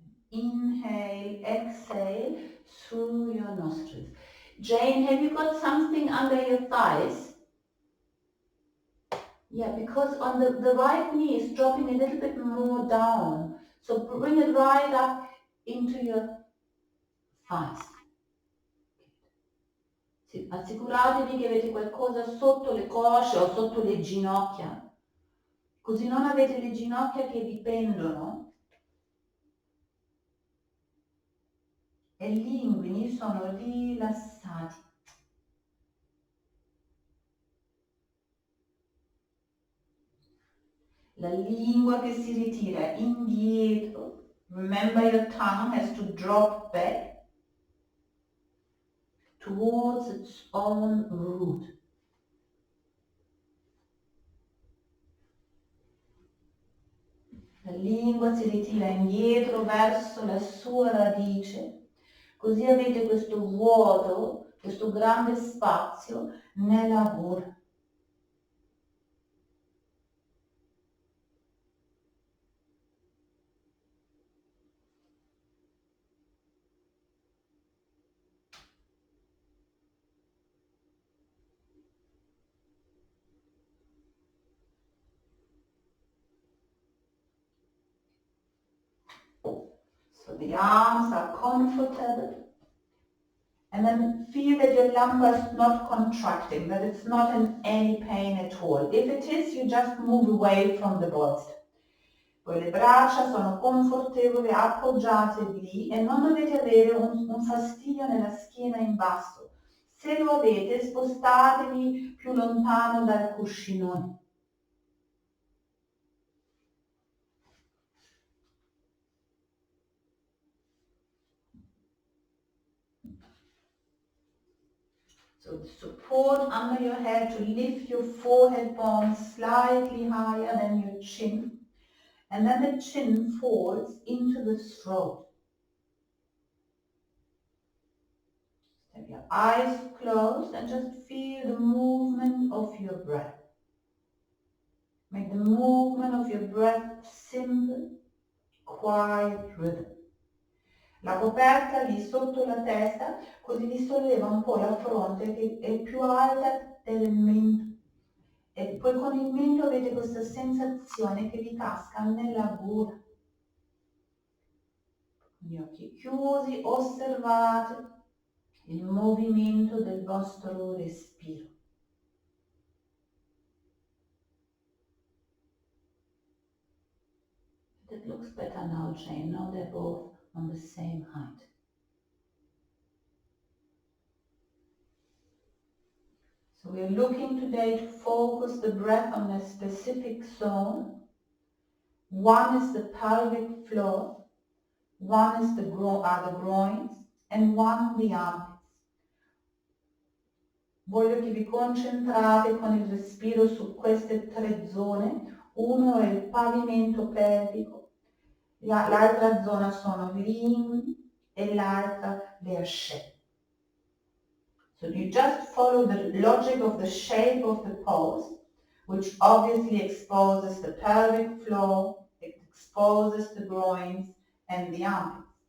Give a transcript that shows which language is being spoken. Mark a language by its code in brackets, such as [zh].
[en] Inhale, exhale through your nostrils. Jane, have you got something under your thighs? Yeah, because on the right knee is dropping a little bit more down. So bring it right up into your thighs. [it] Assicuratevi che avete qualcosa sotto le cosce o sotto le ginocchia, così non avete le ginocchia che dipendono e gli inguini sono rilassati. La lingua che si ritira indietro. [en] Remember, your tongue has to drop back towards its own root. [it] La lingua si ritira indietro verso la sua radice, così avete questo vuoto, questo grande spazio nella gola. [en] So the arms are comfortable. And then feel that your lumbar is not contracting, that it's not in any pain at all. If it is, you just move away from the bolster. [it] Poi le braccia sono confortevoli, appoggiate lì e non dovete avere un fastidio nella schiena in basso. Se lo avete, spostatevi più lontano dal cuscinone. [en] So support under your head to lift your forehead bone slightly higher than your chin. And then the chin falls into the throat. Have your eyes closed and just feel the movement of your breath. Make the movement of your breath simple, quiet rhythm. [it] La coperta lì sotto la testa, così vi solleva un po' la fronte che è più alta del mento. E poi con il mento avete questa sensazione che vi casca nella gola. Con gli occhi chiusi osservate il movimento del vostro respiro. [en] It looks better now, Jane. Now they're both on the same height. So we're looking today to focus the breath on a specific zone. One is the pelvic floor, one is the groins, and one the armpits. [it] Voglio che vi concentrate con il respiro su queste tre zone. Uno è il pavimento pelvico, l'altra zona sono gli inguini e l'altra le ascelle. [en] So you just follow the logic of the shape of the pose, which obviously exposes the pelvic floor, it exposes the groins and the armpits.